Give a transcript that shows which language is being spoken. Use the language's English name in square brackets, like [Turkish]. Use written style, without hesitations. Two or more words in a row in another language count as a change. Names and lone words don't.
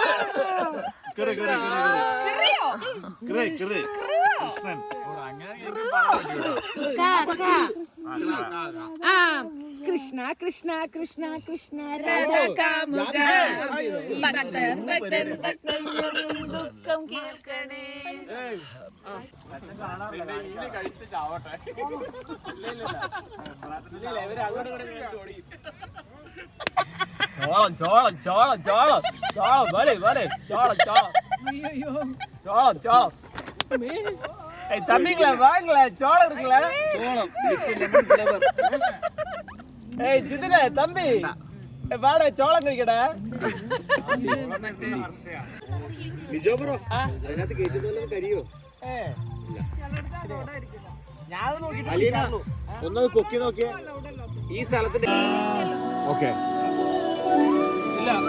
[Malayalam] കൃഷ്ണ കൃഷ്ണ കൃഷ്ണ കൃഷ്ണ ദുഃഖം കേൾക്കണേ. ചോളം ചോളം ചോളം ചോളം വരെ വരെ ചോളം ചോളം ചോളം ചോളം [Tamil] தம்பிங்களா வாங்கல சோளம் இருக்குல்ல ஏய் ஜிதனே தம்பி வாடா சோளம் [Malayalam] കഴിക്കടാ ബിജോ ബ്രോ അതിനകത്ത് കേറ്റുന്നല്ലോ കരിയോ ഞാൻ നോക്കിട്ട് ഒന്ന് പൊക്കി നോക്കിയേ ഈ സ്ഥലത്തിന്റെ ഓക്കെ ഇല്ല